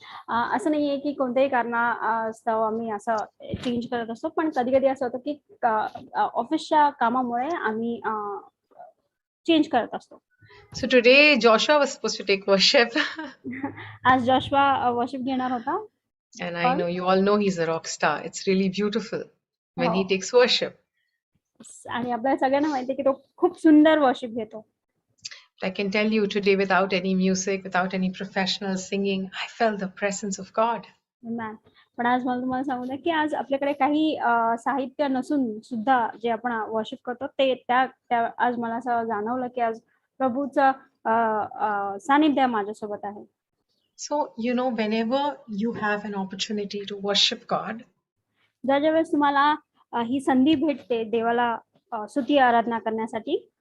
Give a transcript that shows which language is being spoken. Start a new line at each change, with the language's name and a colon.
Marathi: असं नाहीये की कोणत्याही कारणास्तव आम्ही असं चेंज करत असतो, पण कधी कधी असं होतं की ऑफिसच्या कामामुळे आम्ही चेंज करत असतो.
English: So today Joshua was supposed to take worship.
Marathi: आज जॉशुआ वर्शिप घेणार होता.
English: And I know you all know he's a rock star. It's really beautiful when he takes worship.
Marathi: आणि आपल्याला सगळ्यांना माहिती आहे की तो खूप सुंदर वर्शिप घेतो.
English: I can tell you today, without any music, without any professional singing, I felt the presence of God. Amen.
Marathi: पण आज मला तुम्हाला सांगू द्या की आज आपल्याकडे काही साहित्य नसून सुद्धा जे आपण वर्शिप करतो ते त्या आज मला असं जाणवलं की आज प्रभूचं सानिध्य माझ्यासोबत आहे.
English: So, whenever you have an opportunity to worship God,
Marathi: ज्या वेळेस तुम्हाला ही संधी भेटते देवाला स्तुती आराधना करण्यासाठी,